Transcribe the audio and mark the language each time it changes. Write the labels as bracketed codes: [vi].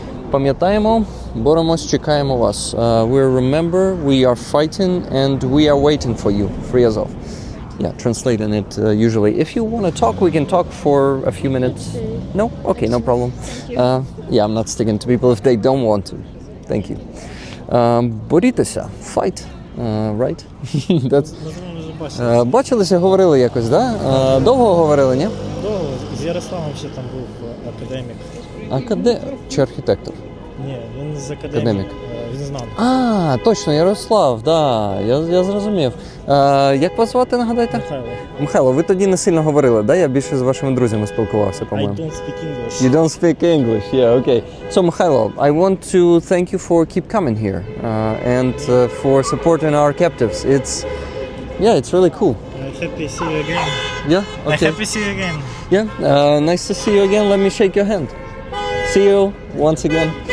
[uk] Пам'ятаємо, боремось, чекаємо вас. [en] We remember, we are fighting, and we are waiting for you. Free Azov. Yeah, translating it usually. If you want to talk, we can talk for a few minutes. No? Okay, no problem. I'm not sticking to people if they don't want to. Thank you. [uk] Борітеся. [en] Fight. Right? That's... [uk] Бачилися, говорили якось, да? Довго говорили, ні? Довго. З Ярославом ще там був академік. Чи архітектор? Ні, він з академік. він знав. А, точно, Ярослав, да, я зрозумів. Як вас звати, нагадайте? Михайло. Михайло, ви тоді не сильно говорили, да? Я більше з вашими друзями спілкувався, [en] I [uk] по-моєму. [en] don't speak English. You don't speak English, yeah, okay. So, Mikhailo, I want to thank you for keep coming here and for supporting our captives. It's really cool. Happy to see you again. Yeah, okay. Happy to see you again. Yeah, nice to see you again. Let me shake your hand. See you once again.